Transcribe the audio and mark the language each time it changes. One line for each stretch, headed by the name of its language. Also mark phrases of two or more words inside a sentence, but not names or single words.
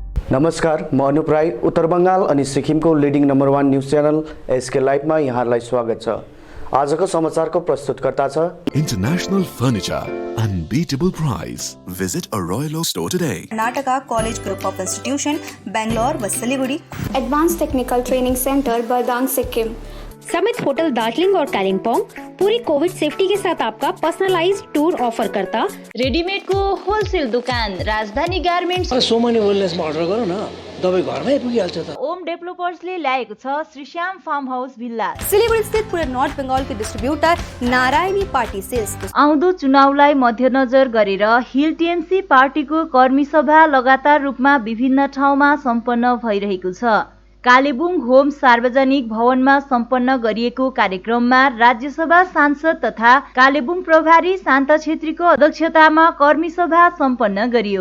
Nepali: नमस्कार, म अनुप राई। उत्तर बंगाल अनि सिक्किमको
English: leading number 1 news channel
Nepali: एसके लाइभमा यहाँलाई स्वागत छ। आजको समाचारको प्रस्तुतकर्ता छ
English: International Furniture, unbeatable price. Visit a Royal Oak store today.
Hindi: कर्नाटका कॉलेज ग्रुप ऑफ इंस्टीट्यूशन बेंगलोर व सिलीगुड़ी, एडवांस टेक्निकल ट्रेनिंग सेंटर बरदांग सिक्किम, समिट होटल दार्जिलिंग और कालिम्पोंग पूरी कोविड सेफ्टी के साथ आपका
English: personalized tour
Hindi: ऑफर करता। रेडीमेड को होलसेल दुकान राजधानी गार्मेन्ट्स।
Nepali: सोमनी वेलनेसमा अर्डर गरौँ न, दबाई घरमै पुगिहाल्छ त। ओम डेभलपर्सले ल्याएको छ श्रीश्याम फार्म हाउस भिल्ला।
Hindi: सिलीगुड़ी स्थित पूरे नॉर्थ बंगाल के डिस्ट्रीब्यूटर नारायणी पार्टी सेल्स।
Nepali: आउँदो चुनावलाई मध्यनजर गरेर हिल टीएमसी पार्टीको कर्मी सभा लगातार रूपमा विभिन्न ठाउँमा सम्पन्न भइरहेको छ। कालेबुङ होम सार्वजनिक भवनमा सम्पन्न गरिएको कार्यक्रममा राज्यसभा सांसद तथा कालेबुङ प्रभारी शान्त छेत्रीको अध्यक्षतामा कर्मी सभा सम्पन्न गरियो।